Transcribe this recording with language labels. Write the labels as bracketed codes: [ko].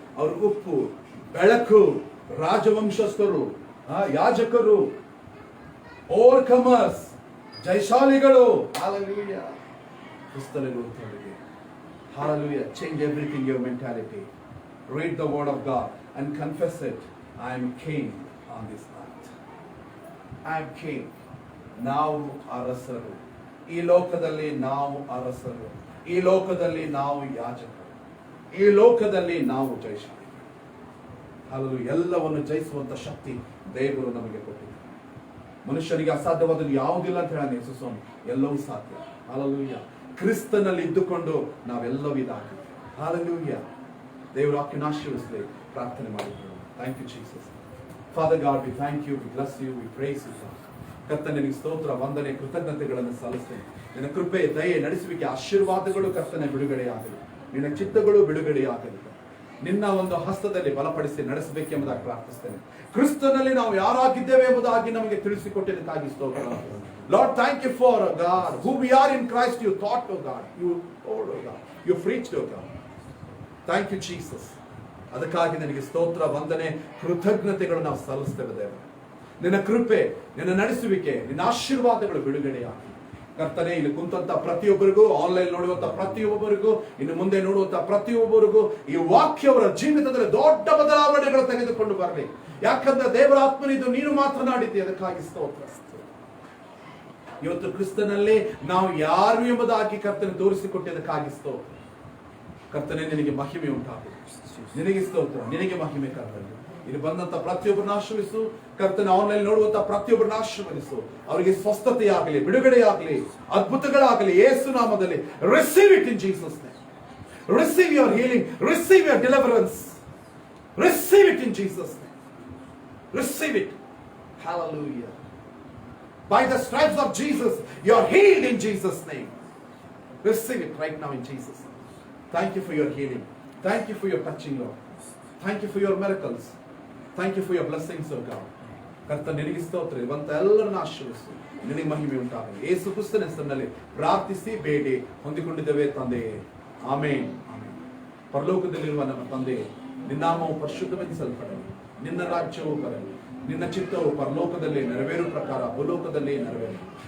[kn] ಅವರು ಉಪ್ಪು, ಬೆಳಕು, ರಾಜವಂಶಸ್ಥರು, ಯಾಜಕರು, ಓವರ್ಕಮರ್ಸ್, ಜಯಶಾಲಿಗಳು. Hallelujah. ಕ್ರಿಸ್ತಲ್ಲಿರುವಂತವರಿಗೆ Hallelujah. [en] Change everything, your mentality. Read the word of God and confess it. I am king on this earth. I am king. [kn] ನಾವು ಅರಸರು. ಈ ಲೋಕದಲ್ಲಿ ನಾವು ಅರಸರು. ಈ ಲೋಕದಲ್ಲಿ ನಾವು ಯಾಜಕರು. ಈ ಲೋಕದಲ್ಲಿ ನಾವು ಜಯಶಾಲಿ. Hallelujah. ಎಲ್ಲವನ್ನು ಜಯಿಸುವಂತ ಶಕ್ತಿ ದೇವರು ನಮಗೆ ಕೊಟ್ಟಿದ್ದಾರೆ. ಮನುಷ್ಯನಿಗೆ ಅಸಾಧ್ಯವಾದದ್ದು ಯಾವುದಿಲ್ಲ ಅಂತ ಹೇಳ ಯೇಸು ಸ್ವಾಮಿ. ಎಲ್ಲವೂ ಸಾಧ್ಯ. Hallelujah. ಕ್ರಿಸ್ತನಲ್ಲಿ ಇದ್ದುಕೊಂಡು ನಾವೆಲ್ಲವೂ ಇದಾಗಿದ್ದೇವೆ. Hallelujah. ದೇವರು ವಾಕ್ಯನ ಆಶೀರ್ವದಿಸಲಿ. ಪ್ರಾರ್ಥನೆ ಮಾಡಿಕೊಳ್ಳೋಣ. [en] Thank you, Jesus. Father God, we thank you, we bless you, we praise you, God. [kn] ಕರ್ತನೆ ನಿನಗೆ ಸ್ತೋತ್ರ, ವಂದನೆ, ಕೃತಜ್ಞತೆಗಳನ್ನು ಸಲ್ಲಿಸ್ತೇನೆ. ನಿನ್ನ ಕೃಪೆ, ದಯೆ, ನಡೆಸುವಿಕೆ, ಆಶೀರ್ವಾದಗಳು ಕರ್ತನೆ ಬಿಡುಗಡೆಯಾಗಲಿ. ನಿನ್ನ ಚಿತ್ತಗಳು ಬಿಡುಗಡೆಯಾಗಲಿ. ನಿನ್ನ ಒಂದು ಹಸ್ತದಲ್ಲಿ ಬಲಪಡಿಸಿ ನಡೆಸಬೇಕೆಂಬುದಾಗಿ ಪ್ರಾರ್ಥಿಸ್ತೇನೆ. ಕ್ರಿಸ್ತನಲ್ಲಿ ನಾವು ಯಾರಾಗಿದ್ದೇವೆ ಎಂಬುದಾಗಿ ನಮಗೆ ತಿಳಿಸಿಕೊಟ್ಟಿದ್ದಕ್ಕಾಗಿ ಸ್ತೋತ್ರ. [en] Lord, thank you for God, who we are in Christ. You thought, oh God, you told, oh God, you preached, oh God. Thank you, Jesus. [kn] ಅದಕ್ಕಾಗಿ ನನಗೆ ಸ್ತೋತ್ರ, ವಂದನೆ, ಕೃತಜ್ಞತೆಗಳು ನಾವು ಸಲ್ಲಿಸ್ತೇವೆ ದೇವ. ನಿನ್ನ ಕೃಪೆ, ನಿನ್ನ ನಡೆಸುವಿಕೆ, ನಿನ್ನ ಆಶೀರ್ವಾದಗಳು ಬಿಡುಗಡೆಯಾಗಿ ಕರ್ತನೆ ಇಲ್ಲಿ ಕುಂತ ಪ್ರತಿಯೊಬ್ಬರಿಗೂ, ಆನ್ಲೈನ್ ನೋಡುವಂತ ಪ್ರತಿಯೊಬ್ಬರಿಗೂ, ಇನ್ನು ಮುಂದೆ ನೋಡುವಂತ ಪ್ರತಿಯೊಬ್ಬರಿಗೂ ಈ ವಾಕ್ಯವರ ಜೀವಿತದಲ್ಲಿ ದೊಡ್ಡ ಬದಲಾವಣೆಗಳು ತೆಗೆದುಕೊಂಡು ಬರಲಿ. ಯಾಕಂದ್ರೆ ದೇವರ ಆತ್ಮನಿದು ನೀನು ಮಾತನಾಡಿದ್ದೆ, ಅದಕ್ಕಾಗಿ ಸ್ತೋತ್ರ. ಇವತ್ತು ಕ್ರಿಸ್ತನಲ್ಲಿ ನಾವು ಯಾರು ಎಂಬುದಾಗಿ ಕರ್ತನೆ ತೋರಿಸಿಕೊಟ್ಟಿದ್ದಕ್ಕಾಗಿ ಸ್ತೋತ್ರ. ಕರ್ತನೆ ನಿನಗೆ ಮಹಿಮೆ ಉಂಟಾಗಲಿ. ನಿನಗೆ ಸ್ತೋತ್ರ, ನಿನಗೆ ಮಹಿಮೆ ಕರ್ತನೆ. ಇಲ್ಲಿ ಬಂದಂತ ಪ್ರತಿಯೊಬ್ಬರನ್ನ ಆಶೀರ್ವದಿಸು ಕರ್ತನೆ. ಆನ್ಲೈನ್ ನೋಡುವಂತ ಪ್ರತಿಯೊಬ್ಬರನ್ನ ಆಶೀರ್ವದಿಸು. ಅವರಿಗೆ ಸ್ವಸ್ಥತೆಯಾಗಲಿ, ಬಿಡುಗಡೆಯಾಗಲಿ, ಅದ್ಭುತಗಳಾಗಲಿ ಯೇಸು ನಾಮದಲ್ಲಿ. [en] Receive it in Jesus name. Receive your healing, receive your deliverance, receive it in Jesus name. Receive it. Hallelujah. By the stripes of Jesus, you are healed in Jesus' name. Receive it right now in Jesus' name. Thank you for your healing. Thank you for your touching, Lord. Thank you for your miracles. Thank you for your blessings, oh God. [kn] ಕರ್ತನೆ ನಿನಗೆ ಸ್ತೋತ್ರ. ಇವಂತ ಎಲ್ಲರನ್ನ ಆಶೀರ್ವದಿಸು. ನಿನಗೆ ಮಹಿಮೆ ಉಂಟಾಗಲಿ. ಯೇಸು ಕ್ರಿಸ್ತನ ಹೆಸರಿನಲ್ಲಿ ಪ್ರಾರ್ಥಿಸಿ ಬೇಡಿ ಹೊಂದಿಕೊಂಡಿದ್ದೇವೆ ತಂದೆಯೇ. ಆಮೆನ್. ಪರಲೋಕದಲ್ಲಿರುವ ನಮ್ಮ ತಂದೆಯೇ, ನಿನ್ನ ನಾಮವು ಪರಿಶುದ್ಧವೆನಿಸಲ್ಪಡಲಿ. ನಿನ್ನ ರಾಜ್ಯವು ಬರಲಿ. ನಿನ್ನ ಚಿತ್ತವು ಪರಲೋಕದಲ್ಲಿ ನೆರವೇರು ಪ್ರಕಾರ ಭೂಲೋಕದಲ್ಲಿ ನೆರವೇರಲಿ.